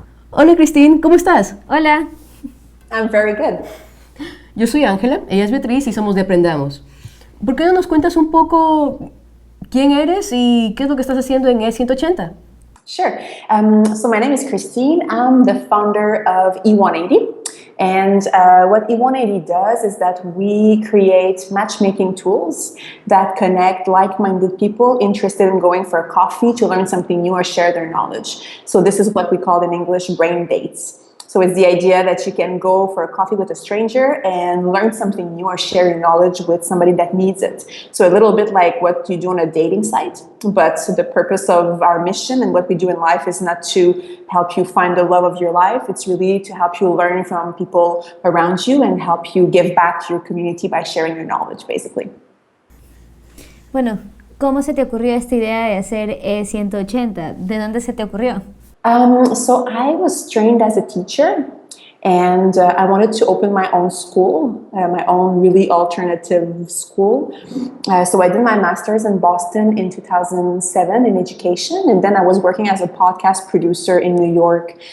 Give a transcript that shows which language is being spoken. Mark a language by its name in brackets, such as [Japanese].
[Spanish] Hola Christine, ¿cómo estás? Hola. [English] I'm very good. [Spanish] Yo soy Ángela, ella es Beatriz y somos de Aprendamos. ¿Por qué no nos cuentas un poco quién eres y qué es lo que estás haciendo en E180? [English] Sure. So my name is Christine. I'm the founder of E180. And what E180 does is that we create matchmaking tools that connect like-minded people interested in going for a coffee to learn something new or share their knowledge. So this is what we call in English brain dates. So it's the idea that you can go for a coffee with a stranger and learn something new or share your knowledge with somebody that needs it. So a little bit like what you do on a dating site, but the purpose of our mission and what we do in life is not to help you find the love of your life. It's really to help you learn from people around you and help you give back to your community by sharing your knowledge, basically. [Spanish] Bueno, ¿cómo se te ocurrió esta idea de hacer E180? ¿De dónde se te ocurrió? [English] So I was trained as a teacher, and I wanted to open my own school, my own really alternative school. So I did my master's in Boston in 2007 in education, and then I was working as a podcast producer in New York.